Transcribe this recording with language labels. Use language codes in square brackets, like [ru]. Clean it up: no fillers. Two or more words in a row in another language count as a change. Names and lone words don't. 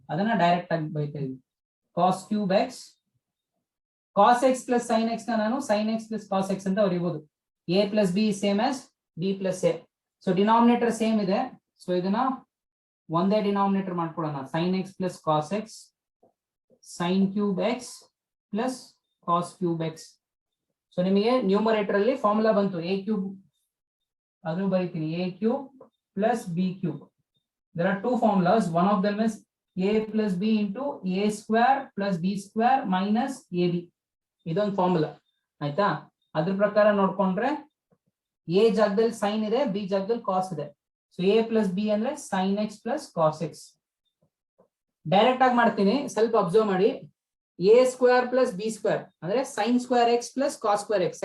[kn] ಅದನ್ನ ಡೈರೆಕ್ಟ್ ಆಗಿ ಬರೀತಾ ಇದೀನಿ [en] cos cube x cos x plus sin x [kn] ನ ನಾನು [en] sin x plus cos x [kn] ಅಂತ ಬರೀಬಹುದು. [en] a plus b is same as b plus a. So denominator same ಇದೆ. ಸೊ [kn] ಇದನ್ನ ಒಂದೇ ಡಿನಾಮಿನೇಟರ್ ಮಾಡ್ಕೊಳ್ಳೋಣ [en] sin x plus cos x sin cube x plus cos cube x. ಸೊ [kn] ನಿಮಗೆ ನ್ಯೂಮರೇಟರ್ ಅಲ್ಲಿ ಫಾರ್ಮುಲಾ ಬಂತು [en] a cube [kn] ಅದನ್ನು ಬರೀತೀನಿ [en] a cube plus b cube. There are two formulas. One of them is a plus b into a square plus b square minus ab. [kn] ಇದೊಂದು ಫಾರ್ಮುಲಾ ಆಯ್ತಾ. ಅದ್ರ ಪ್ರಕಾರ ನೋಡ್ಕೊಂಡ್ರೆ a ಜಾಗದಲ್ಲಿ sin ಇದೆ, b ಜಾಗದಲ್ಲಿ cos ಇದೆ. [en] ಸೊ a plus b ಅಂದ್ರೆ sin x plus cos x. [kn] ಡೈರೆಕ್ಟ್ ಆಗಿ ಮಾಡ್ತೀನಿ, ಸ್ವಲ್ಪ ಅಬ್ಸರ್ವ್ ಮಾಡಿ. [en] a square plus b square ಅಂದ್ರೆ sin square x plus cos square x.